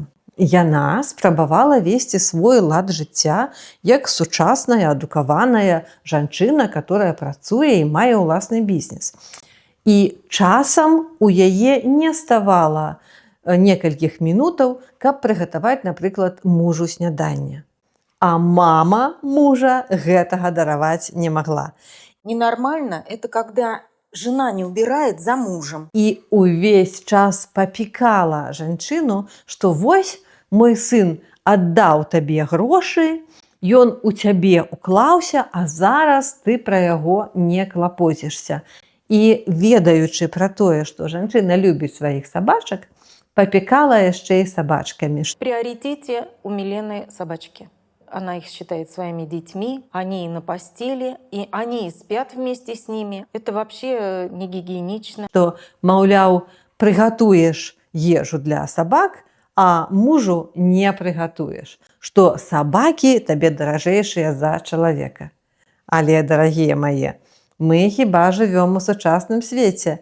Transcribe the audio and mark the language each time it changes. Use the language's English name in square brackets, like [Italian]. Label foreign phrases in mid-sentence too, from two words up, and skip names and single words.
[Belarusian] Яна спрабавала весці свой лад жыцця як сучасная, адукаваная жанчына, которая працуе і мае ўласны бізнес. І часам у яе не ставала некалькіх мінутаў, каб прыгатаваць, напрыклад, мужу сняданне. А мама мужа гэтага дараваць не магла. [Russian] Ненормально – это когда жена не убирает за мужем. [Belarusian] І увесь час папікала жанчыну, што вось мой сын аддаў табе грошы, ён у цябе уклаўся, а зараз ты пра яго не клапоцішся. І ведаючы пра тое, што жанчына любіць сваіх сабачак, папікала яшчэ і сабачкамі. [Russian] В приоритете у Милены собачки. Она их считает своими детьми, они и на постели, и они и спят вместе с ними. Это вообще не гигиенично. [Belarusian] Што, маўляў, прыгатуеш ежу для сабак, а мужу не прыгатуеш. Што сабакі табе даражэйшыя за чалавека. Але, дарагія мае, мы хіба жывём у сучасным свеце.